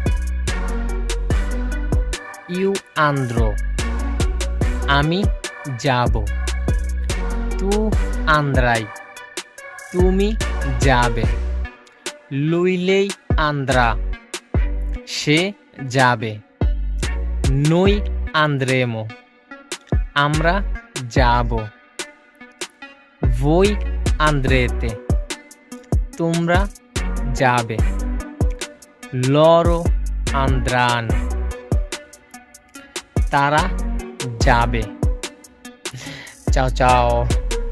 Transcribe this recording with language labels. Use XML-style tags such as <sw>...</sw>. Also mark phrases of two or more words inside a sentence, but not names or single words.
<it>io andrò,</it> <bn>আমি যাব।</bn> <it>tu andrai,</it> <bn>তুমি যাবে।</bn> <it>lui andrà,</it> <bn>সে যাবে।</bn> <it>noi andremo,</it> <bn>আমরা যাব।</bn> <it>voi andrete,</it> <bn>তোমরা যাবে।</bn> <it>loro andranno,</it> <bn>তারা যাবে।</bn> <it>Ciao ciao.</it>